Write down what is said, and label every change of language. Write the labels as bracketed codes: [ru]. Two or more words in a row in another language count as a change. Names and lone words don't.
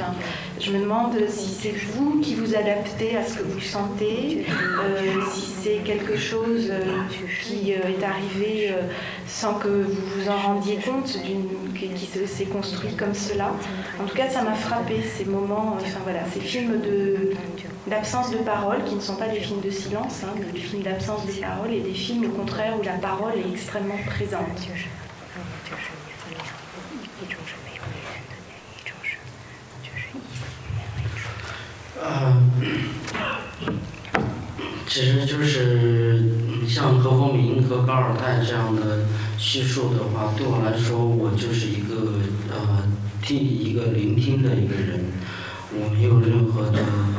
[fr] Je me demande si c'est vous qui vous adaptez à ce que vous sentez, si c'est quelque chose qui est arrivé sans que vous vous en rendiez compte, qui s'est construit comme cela. En tout cas, ça m'a frappé ces moments, ces films d'absence de parole, qui ne sont pas des films de silence, mais des films d'absence de parole, et des films au contraire où la parole est extrêmement présente. [zh] 其实就是像何鸿铭和高尔泰这样的叙述的话，对我来说，我就是一个一个聆听的一个人，我没有任何的